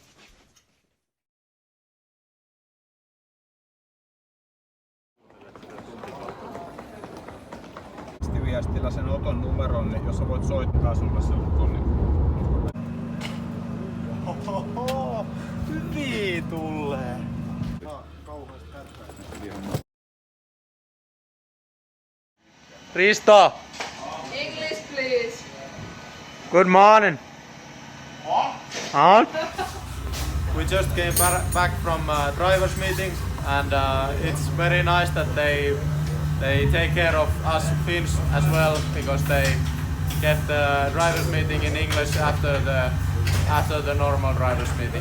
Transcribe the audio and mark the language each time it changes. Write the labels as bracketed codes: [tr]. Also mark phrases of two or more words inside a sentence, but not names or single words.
[fi] Viestillä sen Oton numeron, niin jos sä voit soittaa sulle se Oton, niin... Ohoho! Hyvin tulee! Risto! [en] English, please. Good morning! Huh? We just came back from drivers meetings and it's very nice that they take care of us Finns as well, because they get the drivers meeting in English after the normal drivers meeting.